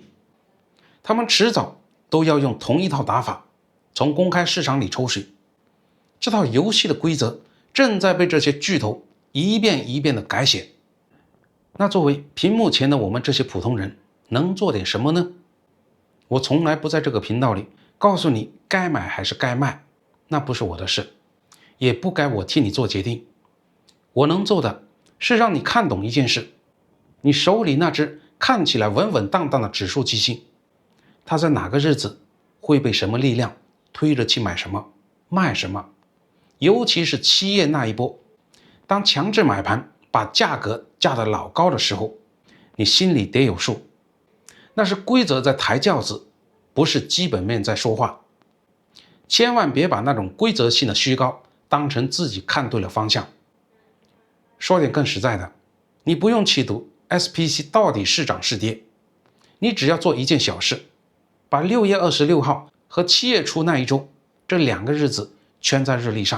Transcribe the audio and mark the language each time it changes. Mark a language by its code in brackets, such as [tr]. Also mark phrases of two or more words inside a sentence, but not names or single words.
[zh] 他們遲早都要用同一套打法從公開市場裡抽水，這套遊戲的規則正在被這些巨頭一遍一遍的改寫。那作為屏幕前的我們這些普通人能做點什麼呢？我從來不在這個頻道裡告訴你該買還是該賣，那不是我的事，也不該我替你做決定。我能做的是讓你看懂一件事，你手裡那只看起來穩穩當當的指數基金，它在哪個日子會被什麼力量推着去買什麼賣什麼。尤其是7月那一波，當強制買盤把價格架得老高的时候，你心裡得有數，那是規則在抬轎子，不是基本面在說話。千萬別把那種規則性的虛高當成自己看對了方向。說點更實在的，你不用去賭 SPC 到底是漲是跌，你只要做一件小事，把6月26號和7月初那一周這2個日子圈在日曆上。